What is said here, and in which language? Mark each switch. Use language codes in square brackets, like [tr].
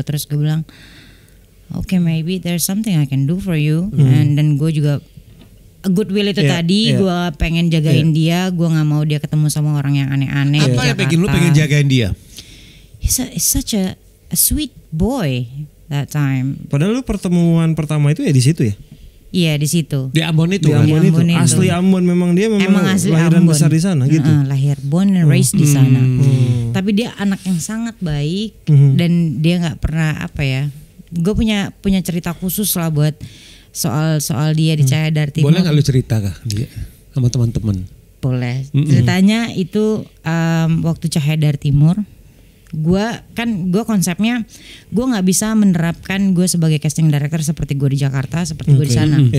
[id] Terus gue bilang, [en] okay, maybe there's something I can do for you. [id] And dan gue juga goodwill itu tadi, gue pengen jagain dia, gue nggak mau dia ketemu sama orang yang aneh-aneh. Apa yang bikin lu pengen jagain dia? [en] He's such a sweet boy that time. [id] Padahal lu pertemuan pertama itu ya di situ ya? Iya di situ. Di Ambon itu. Asli Ambon memang dia asli lahiran Ambon. Besar di sana gitu. Lahir [en] born and raised [id] di sana. Tapi dia anak yang sangat baik dan dia nggak pernah gue punya cerita khusus lah buat soal dia di Cahaya Dari Timur. Boleh nggak lu cerita kah dia sama teman-teman? Boleh. Ceritanya itu waktu Cahaya Dari Timur, gue konsepnya gue nggak bisa menerapkan gue sebagai casting director seperti gue di Jakarta, seperti gue di sana.